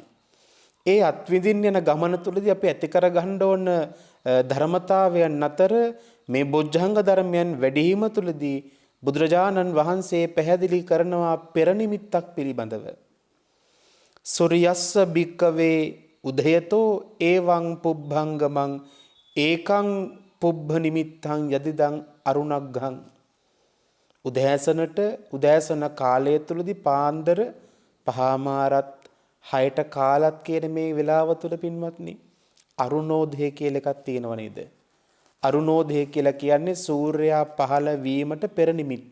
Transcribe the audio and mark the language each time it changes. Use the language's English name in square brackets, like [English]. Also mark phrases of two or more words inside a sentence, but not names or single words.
[Sinhala] ඒ අත්විඳින්න යන ගමන තුළදී අපි ඇති කර ගන්න ඕන ධර්මතාවයන් අතර මේ බොජ්ජංග ධර්මයන් වැඩිම තුළදී බුදුරජාණන් වහන්සේ පැහැදිලි කරනවා පෙර නිමිත්තක් පිළිබඳව. [Pali] සූර්යස්ස බික්කවේ උදයතෝ එවං පුබ්බංගමං ඒකං පුබ්බ නිමිත්තං යදිදං අරුණග්ගං. [Sinhala] උදෑසන කාලය තුළදී පාන්දර පහමාරත් 6ට කාලත් කියන මේ වෙලාව තුළ පින්වත්නි අරුණෝදය කියලා එකක් තියෙනව නේද? අරුණෝදය කියලා කියන්නේ සූර්යයා පහළ වීමට පෙර නිමිත්ත.